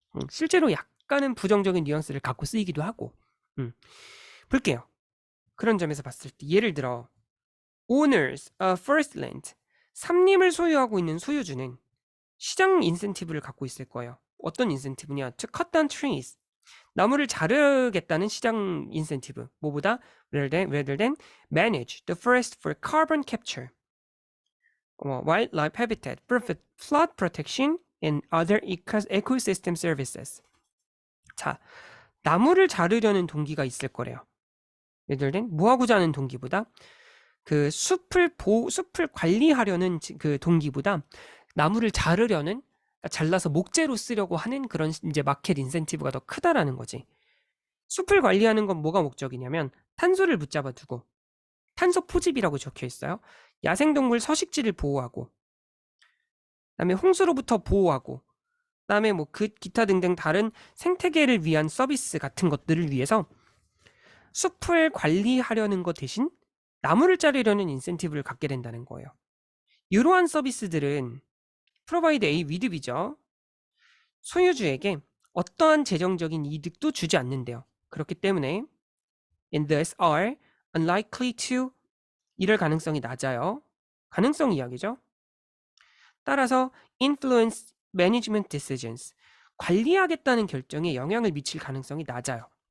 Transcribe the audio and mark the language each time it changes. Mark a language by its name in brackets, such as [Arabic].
[Korean] 실제로 약간은 부정적인 뉘앙스를 갖고 쓰이기도 하고. 볼게요. 그런 점에서 봤을 때 예를 들어 [English] owners of first land, [Korean] 삼림을 소유하고 있는 소유주는 시장 인센티브를 갖고 있을 거예요. 어떤 인센티브냐? [English] To cut down trees. [Korean] 나무를 자르겠다는 시장 인센티브. 뭐보다? [English] rather than manage the forest for carbon capture, wildlife habitat, flood protection, and other ecosystem services. [Korean] 자, 나무를 자르려는 동기가 있을 거래요. 예를 들면 뭐하고자 하는 동기보다 그 숲을 관리하려는 그 동기보다 나무를 자르려는, 잘라서 목재로 쓰려고 하는 그런 이제 마켓 인센티브가 더 크다라는 거지. 숲을 관리하는 건 뭐가 목적이냐면 탄소를 붙잡아 두고, 탄소 포집이라고 적혀 있어요. 야생동물 서식지를 보호하고, 그다음에 홍수로부터 보호하고, 그다음에 뭐 그 기타 등등 다른 생태계를 위한 서비스 같은 것들을 위해서 숲을 관리하려는 것 대신 나무를 자르려는 인센티브를 갖게 된다는 거예요. 이러한 서비스들은 [English] provide a with B [Korean] 죠. 소유주에게 어떠한 재정적인 이득도 주지 않는데요. 그렇기 때문에 [English] and thus are unlikely to, [Korean] 이럴 가능성이 낮아요. 가능성 이야기죠. 따라서 [English] influence management decisions, [Korean] 관리하겠다는 결정에 영향을 미칠 가능성이 낮아요.